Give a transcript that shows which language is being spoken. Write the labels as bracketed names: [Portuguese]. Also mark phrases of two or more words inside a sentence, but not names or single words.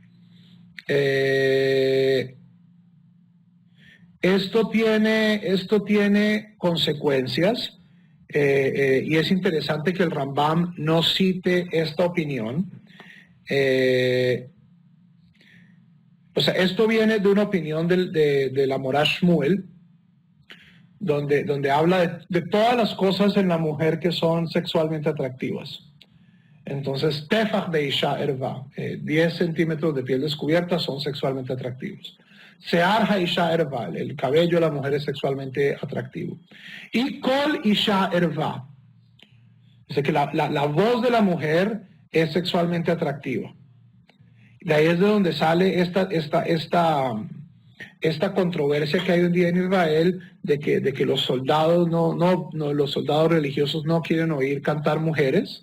[Spanish] Esto tiene consecuencias, y es interesante que el Rambam no cite esta opinión. Esto viene de una opinión de la Morah Shmuel, donde habla de todas las cosas en la mujer que son sexualmente atractivas. Entonces, [Hebrew] טפח באשה ערוה, [Spanish] 10 centímetros de piel descubierta son sexualmente atractivos. [Hebrew] שער האשה ערוה, [Spanish] el cabello de la mujer es sexualmente atractivo. [Hebrew] Y קול אשה ערוה, [Spanish] es que la voz de la mujer es sexualmente atractiva. De ahí es de donde sale esta controversia que hay hoy en día en Israel de que los soldados los soldados religiosos no quieren oír cantar mujeres.